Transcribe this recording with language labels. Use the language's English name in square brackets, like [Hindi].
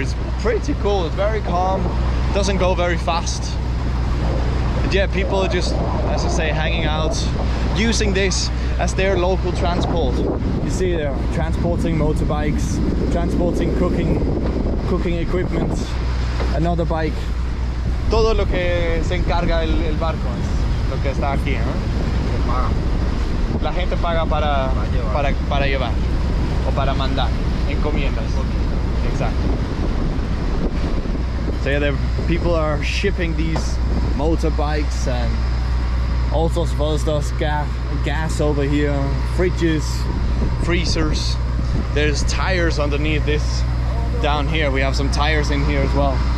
[English] It's pretty cool. It's very calm. Doesn't go very fast. But yeah, people are just, as I say, hanging out, using this as their local transport. You see, they're transporting motorbikes, transporting cooking equipment, another bike. [Spanish] Todo lo que se encarga el barco es lo que está aquí, ¿no? La gente paga para llevar o para mandar encomiendas. [English] Exactly. So yeah, people are shipping these motorbikes and all sorts of other stuff. Gas over here, fridges, freezers. There's tires underneath this. Down here we have some tires in here as well.